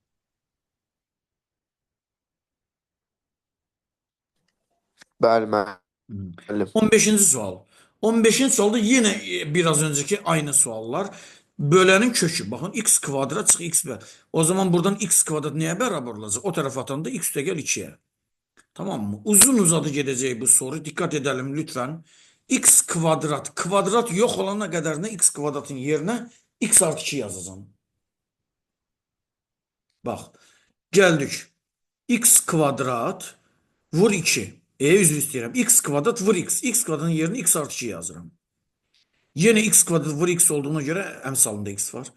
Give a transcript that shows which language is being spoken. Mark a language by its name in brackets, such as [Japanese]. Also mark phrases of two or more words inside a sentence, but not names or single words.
[Azerbaijani] Bəli, Hı. müəllim. 15-ci sual. 15-ci sualda yenə [Turkish] biraz önceki aynı [Azerbaijani] suallar. Bölənin kökü. Baxın x kvadrat çıx x bər. O zaman buradan x kvadrat nəyə bərabər olacaq? O tərəf atanda x üstəgəl 2-yə. [Turkish] Tamam mı? [Azerbaijani] Uzun uzadı gedəcək bu soru. [Turkish] Dikkat edelim lütfen. [Azerbaijani] X kvadrat. Kvadrat yox olana qədər nə x kvadratın yerinə x artı 2 yazacağım. Bax. Gəldik. X kvadrat vur 2. Üzr istəyirəm. X kvadrat vur x. X kvadratın yerinə x artı 2 yazıram. Yenə x kvadrat vur x olduğuna görə əmsalında x var.